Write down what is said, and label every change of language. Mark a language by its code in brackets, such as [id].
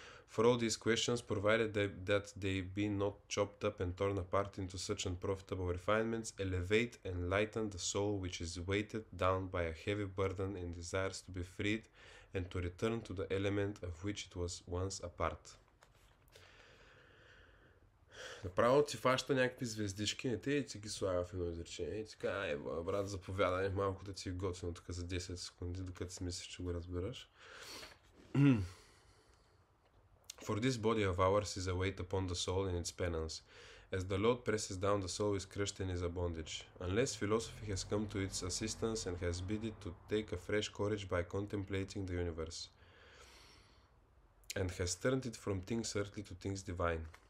[en] For all these questions, provided that they be not chopped up and torn apart into such unprofitable refinements, elevate and lighten the soul which is weighted down by a heavy burden and desires to be freed and to return to the element of which it was once a part. [bg] Направо ти фаща някакви звездички, не те и ти ги слага в едно изречение и ти казва, ай, брат, заповядай малко да ти е готино тук за 10 секунди, докато си мислиш, че го разбираш. [en] For this body of ours is a weight upon the soul in its penance, as the load presses down the soul is crushed in a bondage, unless philosophy has come to its assistance and has bid it to take a fresh courage by contemplating the universe, and has turned it from things earthly to things divine.